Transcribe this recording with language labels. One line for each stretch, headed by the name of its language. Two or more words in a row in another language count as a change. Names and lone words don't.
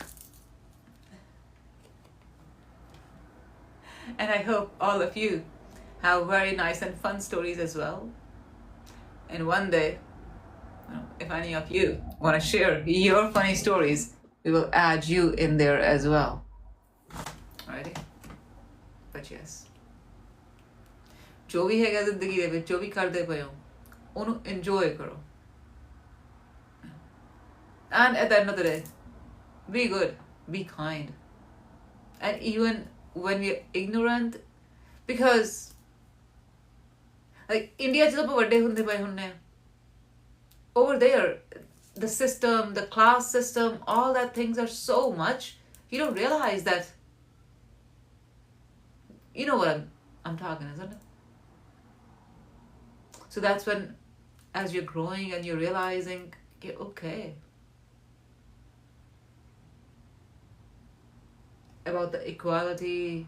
English: And I hope all of you have very nice and fun stories as well. And one day, if any of you want to share your funny stories, we will add you in there as well. Alrighty? But yes.
Punjabi: ਜੋ ਵੀ ਹੈਗਾ ਜ਼ਿੰਦਗੀ ਦੇ ਵਿੱਚ, ਜੋ ਵੀ ਕਰਦੇ ਪਏ ਹੋ, ਉਹਨੂੰ enjoy ਕਰੋ.
English: And at the end of the day, be good, be kind. And even when we're ignorant, because like India
Punjabi: ਜਦੋਂ ਆਪਾਂ ਵੱਡੇ ਹੁੰਦੇ ਪਏ ਹੁੰਦੇ ਆ,
English: over there, the system, the class system, all that things are so much, you don't realize that. You know what I'm talking, isn't it? So that's when, as you're growing and you're realizing, okay, about the equality.